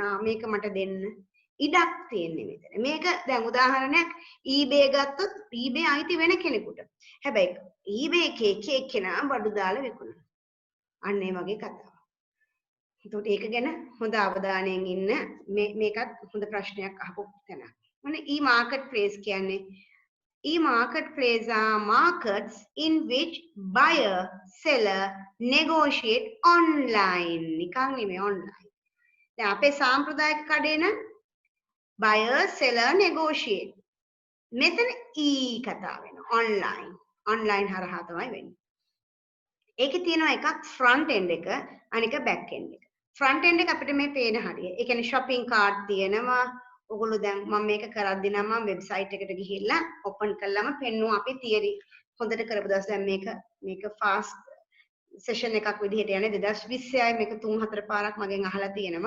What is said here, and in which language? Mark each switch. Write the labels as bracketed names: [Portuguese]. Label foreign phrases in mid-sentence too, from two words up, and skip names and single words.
[Sinhala] මේක මට දෙන්න. ඉඩක් තියෙන්නේ මෙතන. මේක දැන් උදාහරණයක් eBay ගත්තොත් eBay අයිති වෙන කෙනෙකුට. හැබැයි eBay එකේ කෙනා බඩු දාලා විකුණනවා. අන්න ඒ වගේ කතාවක්. ඒකට ඒක ගැන හොඳ අවධානයෙන් ඉන්න මේකත් හොඳ ප්‍රශ්නයක් අහපු තැනක්. ඔන්න e-marketplace කියන්නේ [English] e-marketplace are markets in which buyer seller negotiate online. [Sinhala] නිකන් නෙමෙයි online. දැන් අපේ සාම්ප්‍රදායික කඩේ නම් [English] buyer seller negotiate. [Sinhala] මෙතන e කතා වෙනවා online. online හරහා තමයි වෙන්නේ. ඒකේ තියෙනවා එකක් [English] front end [Sinhala] එක අනික [English] back end [Sinhala] එක. [English] front end [Sinhala] එක අපිට මේ පේන හරිය. ඒ කියන්නේ [English] shopping cart [Sinhala] තියෙනවා. ඔගොල්ලෝ දැන් මම මේක කරද්දී නම් මම වෙබ්සයිට් එකට ගිහිල්ලා open කළාම පෙන්නුවා අපි theory හොඳට කරපු දවස් දැන් මේක [English] fast session [Sinhala] එකක් විදිහට යන්නේ 2020 මේක 3-4 පාරක් මගෙන් අහලා තියෙනවා.